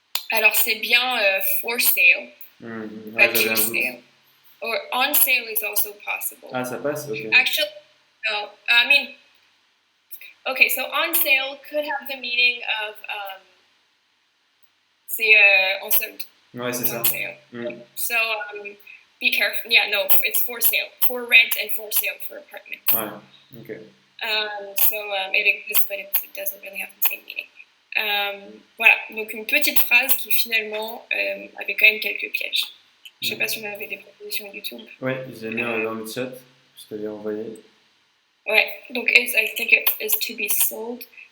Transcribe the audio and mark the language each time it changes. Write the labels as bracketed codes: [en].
[fr] Alors, c'est bien [en] for sale. [fr] Ouais, j'avais un doute. [en] Or on sale is also possible. [fr] Ah, ça passe? Ok. [en] Actually, no. I mean, okay, so on sale could have the meaning of [fr] c'est en solde. Ouais, c'est ça. [en] Sale. So be careful. Yeah, no, it's for sale, for rent and for sale for apartment. [fr] Ouais, ok. [en] So it exists, but it doesn't really have the same meaning. [fr] Voilà, donc une petite phrase qui finalement avait quand même quelques pièges. Je sais pas si on avait des propositions YouTube. Ouais, j'ai mis dans le chat, je te l'ai envoyé. Ouais, donc [en] I think it is to be sold.